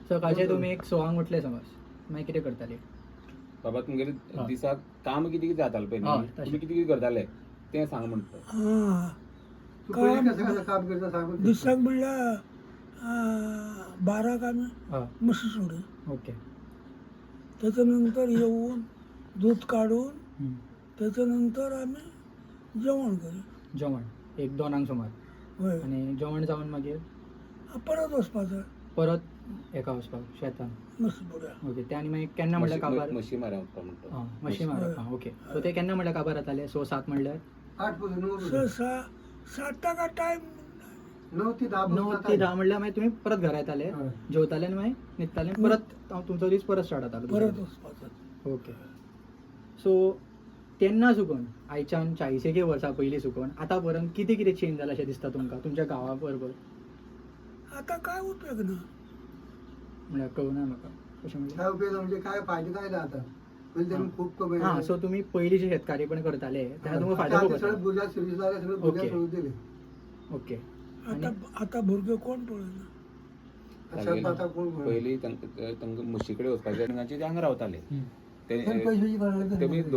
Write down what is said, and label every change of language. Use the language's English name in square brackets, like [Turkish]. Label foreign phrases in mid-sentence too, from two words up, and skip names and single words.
[Konkani] सकाळचे तुमी एक 6 उठले समज मागीर कितें करताले. बाबा तुमगेले हय. दिसाक काम कितें कितें जातालें पळय हय, न्ही तशें. तुमी कितें कितें करताले तें सांग म्हणटा. हां तू पयलीं कसं कसं काम करता सांगून दिसाक म्हणल्यार 12 आमी हय म्हशी सोडी ओके. [Marathi] त्याच्या नंतर येऊन दूध काढून हम्म. त्याच्या नंतर आम्ही जेवण करी जेवण एक 2 सुमार होय [Konkani] आनी जेवण जावन मागीर परत वचपाचो परत एका वचपाक शेतान म्हशी पुढ्या ओके. ते आनी मागीर केन्ना म्हणल्यार काबार म्हशी मारया वचपा म्हणटा. हां म्हशी मारप हां ओके. सो ते केन्ना म्हणल्यार काबार जाताले 6-7 म्हणल्यार 8 पासून 9 7 टायम 9 ते 10 9 ते 10 म्हणल्यार मागीर तुमी परत घरा येताले हय. जेवताले आनी मागीर न्हिदताले आनी परत तुमचो दीस परत स्टार्ट जातालो परत वचपाचो ओके. सो तेन्ना सुकून आयच्यान 40 वर्सां पयलीं सुकून आतां पर्यंत कितें कितें चेंज जाला अशें दिसता तुमकां तुमच्या गांवा बरोबर आता काय उपयोग ना म्हणल्यार कळना म्हाका कशें म्हणल्यार. [Marathi] काय उपयोग म्हणजे काय फायदे काय ना आता पहिले त्यांनी खूप कमी [Konkani] हां सो तुमी पयलीं जे शेतकारी पण करताले तेन्ना तुमकां फायदो खूब सगळे जाता. भुरग्या सर्वीस लागले सगळे भुरग्या ओके. सोडून दिले ओके. आता आता भुरगे कोण पळयना शेत आता कोण पयलीं तांकां म्हशी कडेन वचपाचें तांचे ते हांगा रावताले ते [Marathi] पण पैशाची गरज तेमी नाही.